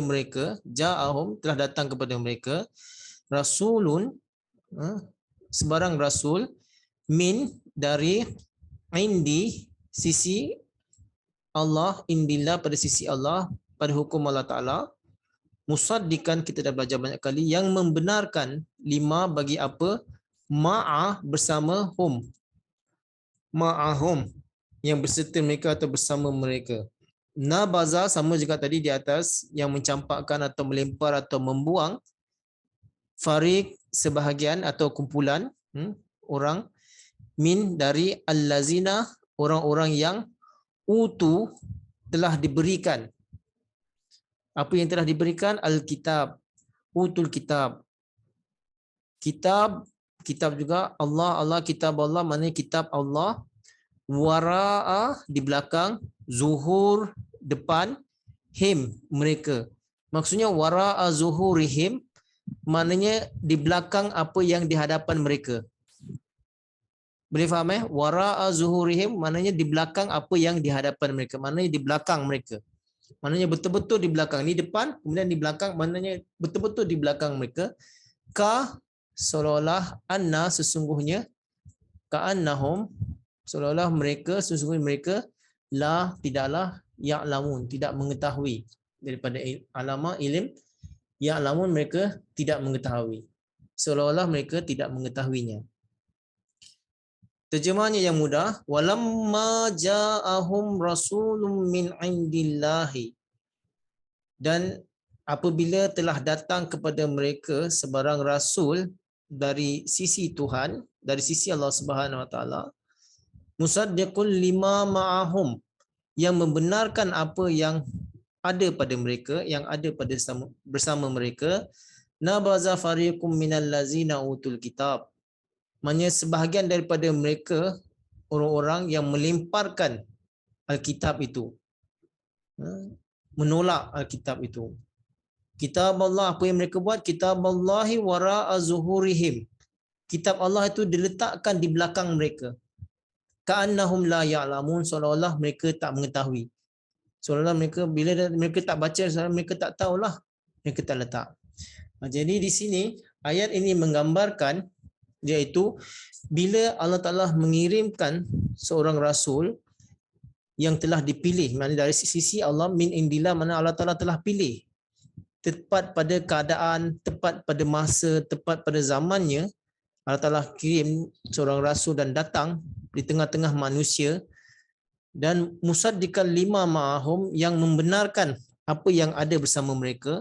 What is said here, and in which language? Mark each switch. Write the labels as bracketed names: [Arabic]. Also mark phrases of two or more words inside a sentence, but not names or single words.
[Malay] mereka, jaahum, telah datang kepada mereka, rasulun, sebarang rasul, min, dari, indi, sisi Allah, indillah, pada sisi Allah, pada hukum Allah Ta'ala, musaddikan, kita dah belajar banyak kali, yang membenarkan, lima, bagi apa, ma'a, bersama hum, ma'ahum, yang berserta mereka atau bersama mereka. Nabaza, sama juga tadi di atas, yang mencampakkan atau melempar atau membuang, fariq, sebahagian atau kumpulan orang, min, dari, allazina, orang-orang yang utu, telah diberikan. Apa yang telah diberikan? [Arabic] الكتاب، أوتوا الكتاب. [Malay] Kitab juga Allah, kitab Allah, maknanya kitab Allah. Wara'a, di belakang, zuhur, depan, him, mereka. Maksudnya [Arabic] وراء ظهورهم, [Malay] maknanya di belakang apa yang di hadapan mereka. Boleh faham [Arabic] وراء ظهورهم [Malay] maknanya di belakang apa yang di hadapan mereka. Maknanya di belakang mereka. Maknanya betul-betul di belakang. Ini depan, kemudian di belakang, maknanya betul-betul di belakang mereka. Ka, seolah-olah, anna, sesungguhnya, ka'annahum, seolah-olah mereka, sesungguhnya mereka, la, tidaklah, ya'lamun, tidak mengetahui. Daripada alama, ilim, ya'lamun, mereka tidak mengetahui. Seolah-olah mereka tidak mengetahuinya. Terjemahannya yang mudah, [Arabic] ولما جاءهم رسول من عند الله, [Malay] dan apabila telah datang kepada mereka sebarang rasul dari sisi Tuhan, dari sisi Allah [Arabic] سبحانه وتعالى, مصدق لما معهم, [Malay] yang membenarkan apa yang ada pada mereka, yang ada pada bersama mereka, [Arabic] نبذ فريق من الذين أوتوا الكتاب, [Malay] maknanya sebahagian daripada mereka, orang-orang yang melemparkan Alkitab itu, menolak Alkitab itu. Kitab Allah, apa yang mereka buat? [Arabic] كتاب الله وراء ظهورهم, [Malay] kitab Allah itu diletakkan di belakang mereka. [Arabic] كأنهم لا يعلمون, [Malay] seolah-olah mereka tak mengetahui. Seolah-olah mereka, bila mereka tak baca, seolah mereka tak tahulah, mereka tak letak. Jadi di sini ayat ini menggambarkan, iaitu bila Allah Ta'ala mengirimkan seorang rasul yang telah dipilih, maknanya dari sisi Allah, [Arabic] من عند الله, [Malay] mana Allah Ta'ala telah pilih, tepat pada keadaan, tepat pada masa, tepat pada zamannya, Allah Ta'ala kirim seorang rasul dan datang di tengah-tengah manusia, dan [Arabic] مصدقا لما معهم, [Malay] yang membenarkan apa yang ada bersama mereka.